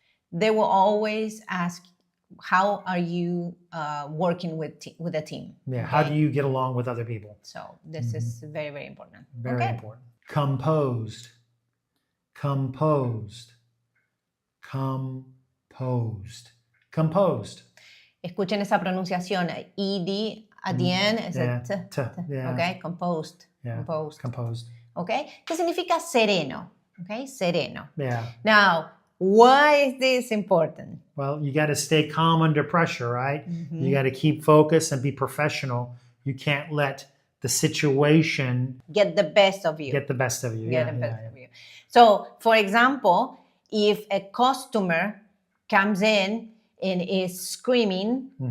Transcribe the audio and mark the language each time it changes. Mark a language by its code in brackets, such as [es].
[en] They will always ask, how are you working with a team? Yeah, how do you get along with other people? So this is very, very important. Very important. Composed, composed, composed, composed. [es] Escuchen esa pronunciación. [en] ED at the end is a t. Yeah. Okay, composed. Yeah. Composed. Composed. [es] Okay, ¿qué significa sereno? Okay, sereno. Yeah. [en] Now, why is this important? Well, you got to stay calm under pressure, right? You got to keep focused and be professional. You can't let the situation Get the best of you. get the best of you. Get the best of you. So, for example, if a customer comes in and is screaming,